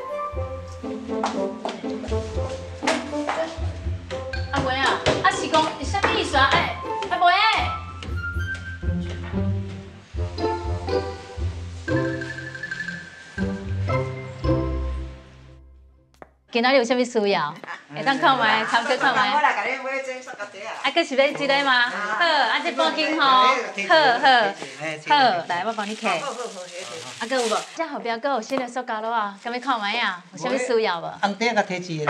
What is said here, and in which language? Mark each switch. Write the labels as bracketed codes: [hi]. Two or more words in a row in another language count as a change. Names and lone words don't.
[nan] 阿梅啊，是讲是啥物意思啊？阿梅。今仔日有啥物需要？会当看卖，参考看卖。我来甲你买这塑胶袋啊。佫是要即个吗？好，这半斤吼。好，来，我帮你摕。佫有无？这后壁佫有新的塑胶袋啊，敢要看卖啊？有啥物需要无？红袋甲摕一个。